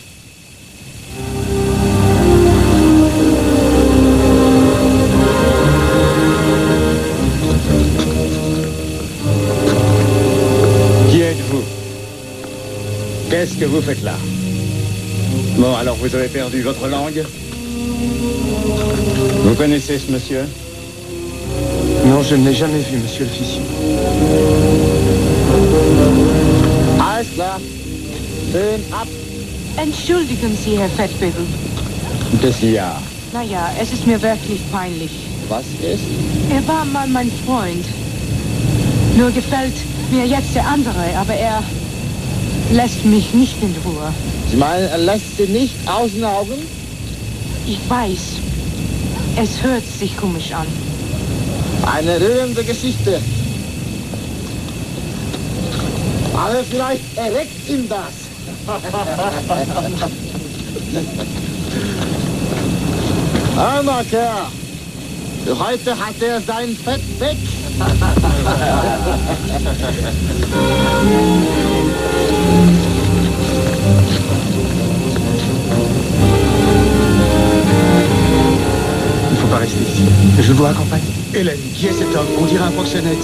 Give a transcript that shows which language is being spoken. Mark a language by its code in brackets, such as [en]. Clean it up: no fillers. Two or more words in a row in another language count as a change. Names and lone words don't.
[fr] Qui êtes-vous? Qu'est-ce que vous faites là? Bon, alors vous avez perdu votre langue? Vous connaissez ce monsieur? Non, je ne l'ai jamais vu, monsieur l'officier. [de] Alles klar. Schön ab. Entschuldigen Sie, Herr Fettbüttel. [fr] Qu'est-ce qu'il y a? [de] Naja, es ist mir wirklich peinlich. Was ist? Er war mal mein Freund. Nur gefällt mir jetzt der andere, aber er lässt mich nicht in Ruhe. Sie meinen, er lässt Sie nicht aus den Augen? Ich weiß. Es hört sich komisch an. Eine rührende Geschichte. Aber vielleicht erregt ihm das. Hör mal, Kerl. Für heute hat er sein Fett weg. [fr] Il ne faut pas rester ici. Je vous raccompagne. Hélène, qui est cet homme? On dirait un proxénète.